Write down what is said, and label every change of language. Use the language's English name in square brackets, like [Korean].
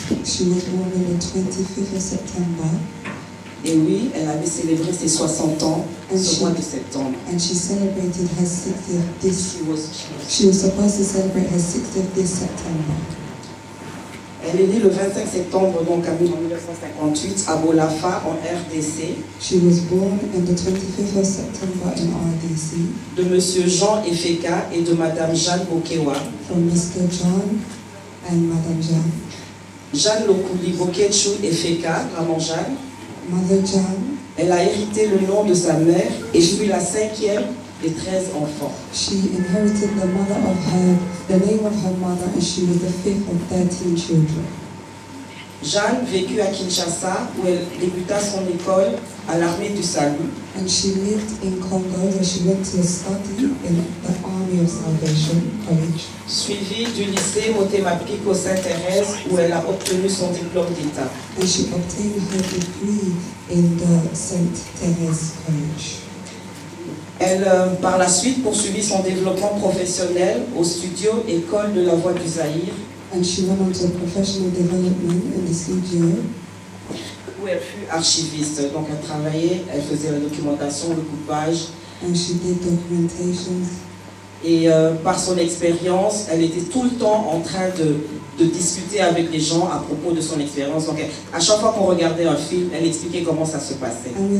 [English] She was born on the 25th of September. [French] Et oui, elle avait célébré ses 60 ans ce mois de septembre. [English] And she celebrated her 60th this. She was supposed to celebrate her 60th this September. [French] Elle est née le 25 septembre donc en 1958 à Bolafa en RDC. [English] She was born on the 25th of September in RDC. [French] De Monsieur Jean Efeka et de Madame Jeanne Bokewa. [English] From Mr. John and Madame Jeanne. [French] Jeanne Lokuli Bokechu Efeka, maman Jeanne. [English] Mother Jeanne. [French] Elle a hérité le nom de sa mère et fut la 5e des 13 enfants. [English] She inherited the name of her mother, and she was the 5th of 13 children. [French] Jeanne vécut à Kinshasa où elle débuta son école à l'armée du salut. [English] And she lived in Congo where she went to study in the Army of Salvation College. [French] Suivie du lycée Motema-Pico Sainte-Thérèse où elle a obtenu son diplôme d'État. [English] And she obtained her degree in the Sainte Thérèse College. [French] Elle, par la suite, poursuivit son développement professionnel au studio École de la Voix du Zaïre. [English] And she went on to professional development in the studio. [French] Où elle fut archiviste. Donc elle travaillait, elle faisait la documentation, le coupage. [English] And she did documentations. [French] Et par son expérience, elle était tout le temps en train de discuter avec les gens à propos de son expérience. Donc à chaque fois qu'on regardait un film, elle expliquait comment ça se passait.